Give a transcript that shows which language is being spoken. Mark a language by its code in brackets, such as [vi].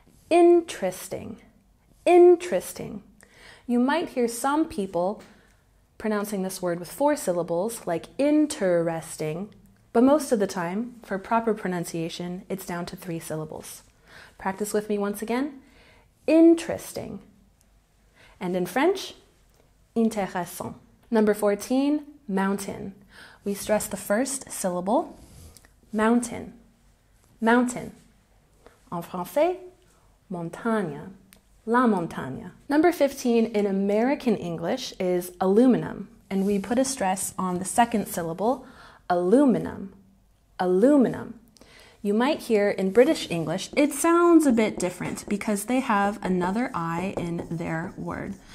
[en] Interesting. Interesting. You might hear some people pronouncing this word with 4 syllables, like interesting, but most of the time, for proper pronunciation, it's down to 3 syllables. Practice with me once again. Interesting. And in French, intéressant. Number 14, mountain. We stress the first syllable, mountain, mountain. [fr] En français, montagne, la montagne. [en] Number 15 in American English is aluminum, and we put a stress on the second syllable, aluminum, aluminum. You might hear in British English, it sounds a bit different because they have another I in their word.